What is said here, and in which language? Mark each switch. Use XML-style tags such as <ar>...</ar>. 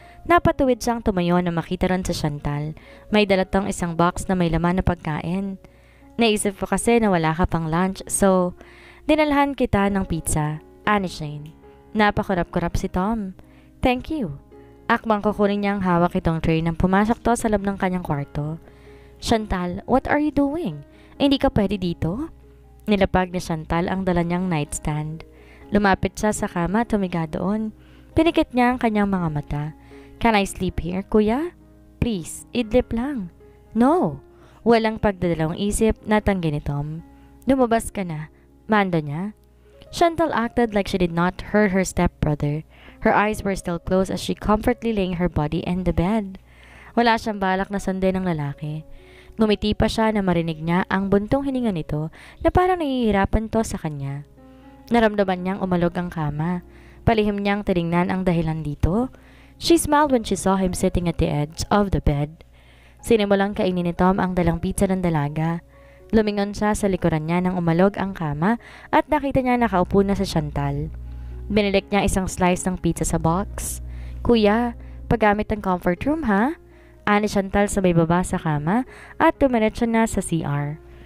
<tl>Napatuwid siyang tumayo na makita ron sa Chantal. May dala tong isang box na may laman na pagkain. Naisip ko kasi na wala ka pang lunch, so dinalhan kita ng pizza. Ani Shane. Napakurap-kurap si Tom.</tl> <en>Thank you.</en> <tl>Akmang kukunin niyang hawak itong tray nang pumasok to sa loob ng kanyang kwarto.</tl> <en>Chantal, what are you doing?</en> <tl>Hindi ka pwede dito? Nilapag ni Chantal ang dala niyang nightstand. Lumapit siya sa kama at tumiga doon. Pinikit niya ang kanyang mga mata.</tl> <en>Can I sleep here, kuya? Please,</en> <tl>idlip lang.</tl> <en>No.</en> <tl>Walang pagdadalawang isip na tanggi ni Tom. Lumabas ka na. Mando niya.</tl> <en>Chantal acted like she did not hurt her stepbrother. Her eyes were still closed as she comfortably laying her body in the bed.</en> <tl>Wala siyang balak na sundin ng lalaki. Ngumiti pa siya na marinig niya ang buntong hininga nito na parang nahihirapan to sa kanya. Naramdaman niyang umalog ang kama. Palihim niyang tinignan ang dahilan dito.</tl> <en>She smiled when she saw him sitting at the edge of the bed.</en> <tl>Sinimulang kainin ni Tom ang dalang pizza ng dalaga. Lumingon siya sa likuran niya nang umalog ang kama at nakita niya nakaupo na sa Chantal. Binilik niya isang slice ng pizza sa box. Kuya, paggamit ng comfort room ha? Ani Chantal sabay baba sa kama at tumiretso na sa CR.</tl>